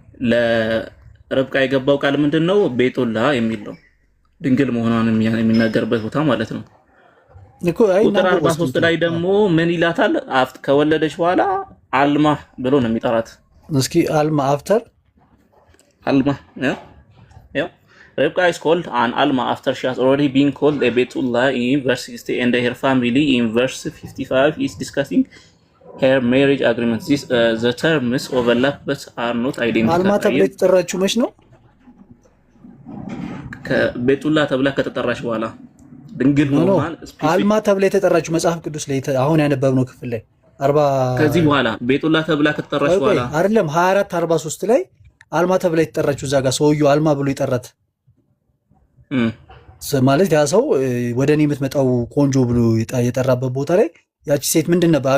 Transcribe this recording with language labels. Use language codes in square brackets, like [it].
[am] ለርብቃ የገባው ቃል ምንድነው? ቤቱላ የሚል ነው። ድንግል መሆኗን የሚናገርበት ቦታ ማለት ነው። ቁጥር 43 ላይ ደግሞ ምን ይላታል? ከወለደች በኋላ አልማ ብሎ ነው የሚጠራት። እስኪ አልማ አፍተር አልማ ያው [en] Rebecca is called an alma after she has already been called a Betullah in verse 60, and her family in verse 55 is discussing her marriage agreement. The terms overlap but are not identical. [am] አልማ ተብላ የተጠራችው መች ነው? ከቤቱላ ተብላ ከተጠራች በኋላ ድንግል ሆኗል። አልማ ተብላ የተጠራችው መጽሐፍ ቅዱስ ላይ አሁን ያነበብነው ክፍል ላይ 40 ከዚህ በኋላ ቤቱላ ተብላ ከተጠራች በኋላ አይደለም 24 43 ላይ አልማ ተብላ የተጠራችው እዛ ጋር ሰውየው አልማ ብሎ ይጠራት ማለት ያ ሰው ወደ እኔ የምትመጣው ቆንጆ ብሎ የጠራበት ቦታ ላይ ያቺ ሴት ምንድን ነበር?